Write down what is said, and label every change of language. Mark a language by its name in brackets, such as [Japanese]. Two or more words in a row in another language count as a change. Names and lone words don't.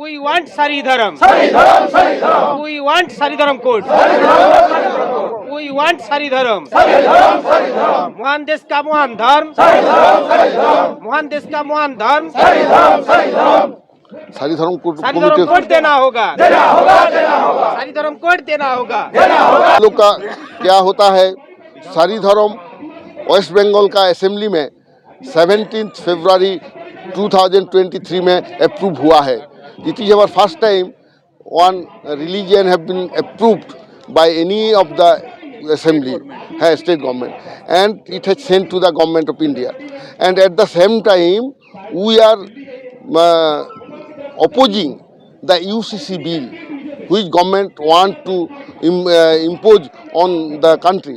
[English] We want Saridharam. We want Saridharam code. We want Saridharam. [Hindi] महान देश का महान धर्म. महान देश का महान धर्म. सारीधर्म कोड देना होगा. सारीधर्म कोड देना होगा. लोग का क्या होता है, सारीधर्म वेस्ट बंगाल का असेंबली में 17 फरवरी 2023 में अप्रूव हुआ है. [English] It is our first time one religion have been approved by any of the assembly, state government, and it has sent to the government of India. And at the same time, we are opposing the UCC bill, which government want to impose on the country.